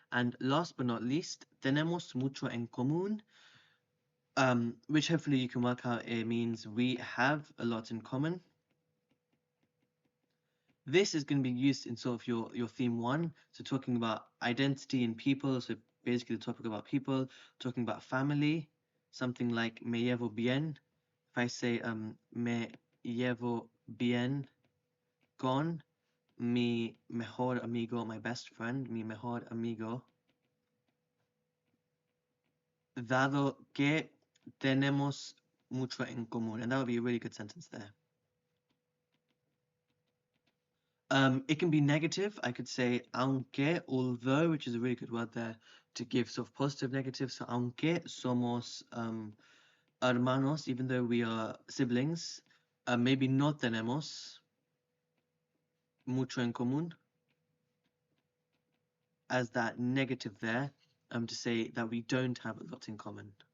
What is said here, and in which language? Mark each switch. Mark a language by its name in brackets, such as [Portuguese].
[English] And last but not least, [Spanish] tenemos mucho en común, [English] which hopefully you can work out it means we have a lot in common. This is going to be used in sort of your theme one, so talking about identity and people, so basically the topic about people, talking about family, something like [Spanish] me llevo bien. [English] If I say [Spanish] me llevo bien con mi mejor amigo, [English] my best friend, [Spanish] mi mejor amigo, dado que tenemos mucho en común. [English] And that would be a really good sentence there. It can be negative. I could say aunque, although, which is a really good word there to give sort of positive negative. So [Spanish] aunque somos hermanos, [English] even though we are siblings, maybe [Spanish] no tenemos mucho en común, [English] as that negative there, to say that we don't have a lot in common.